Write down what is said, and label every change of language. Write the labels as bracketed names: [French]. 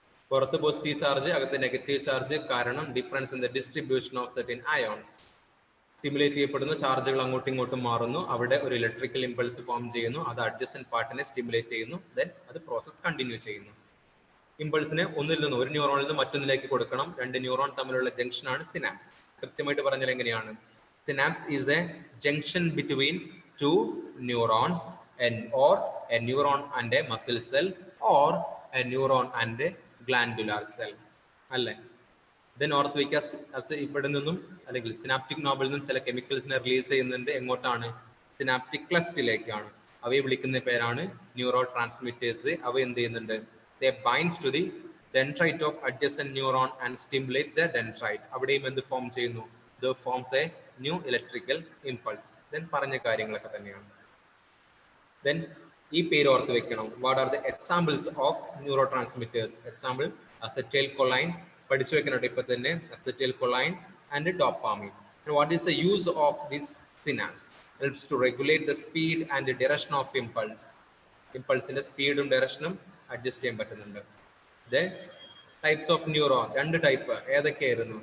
[Malayalam] പുറത്ത് positive charge, അകത്ത് negative charge. കാരണം [English] Difference in the distribution of certain ions. [Malayalam] Stimulate ചെയ്യപ്പെടുന്ന ചാർജുകൾ അങ്ങോട്ടും ഇങ്ങോട്ടും മാറുന്നു. അവിടെ ഒരു ഇലക്ട്രിക്കൽ ഇമ്പൾസ് ഫോം ചെയ്യുന്നു. അത് അഡ്ജസന്റ് പാർട്ടിനെ സ്റ്റിമുലേറ്റ് ചെയ്യുന്നു. ദെൻ അത് പ്രോസസ് കണ്ടിന്യൂ ചെയ്യുന്നു. ഇമ്പൾസിനെ ഒന്നിൽ നിന്ന്, ഒരു ന്യൂറോണിൽ നിന്ന് മറ്റൊന്നിലേക്ക് കൊടുക്കണം. 2 ന്യൂറോൺ തമ്മിലുള്ള ജംഗ്ഷൻ ആണ് സിനാപ്സ്. കൃത്യമായിട്ട് പറഞ്ഞാൽ എങ്ങനെയാണ്? [English] Synapse is a junction between 2 neurons or a neuron and a muscle cell or a neuron and a glandular cell അല്ലേ? [Malayalam] ദെൻ ഓർത്ത് വയ്ക്കുക, ഇവിടെ നിന്നും അല്ലെങ്കിൽ സിനാപ്റ്റിക് നോബിൽ നിന്നും ചില കെമിക്കൽസിനെ റിലീസ് ചെയ്യുന്നുണ്ട്. എങ്ങോട്ടാണ്? സിനാപ്റ്റിക് ക്ലെഫ്റ്റിലേക്കാണ്. അവയെ വിളിക്കുന്ന പേരാണ് ന്യൂറോ ട്രാൻസ്മിറ്റേഴ്സ്. അവ എന്ത് ചെയ്യുന്നുണ്ട്? [English] They binds to the dendrite of adjacent neuron and stimulate the dendrite. [Malayalam] അവിടെയും എന്ത് ഫോം ചെയ്യുന്നു? [English] It forms a new electrical impulse. [Malayalam] Then പറഞ്ഞ കാര്യങ്ങളൊക്കെ തന്നെയാണ്. Then ഈ പേര് ഓർത്ത് വെക്കണം. [English] What are the examples of neurotransmitters? Example acetylcholine. [Malayalam] പഠിച്ചു വെക്കണം ഇപ്പൊ തന്നെ. [English] Acetylcholine and dopamine. And what is the use of this synapse? Helps to regulate the speed and the direction of impulse. [Malayalam] Impulse-ന്റെ സ്പീഡും ഡയറക്ഷനും അഡ്ജസ്റ്റ് ചെയ്യാൻ പറ്റുന്നുണ്ട്. [English] Then types of neuron, [Malayalam] 2 type ഏതൊക്കെയായിരുന്നു?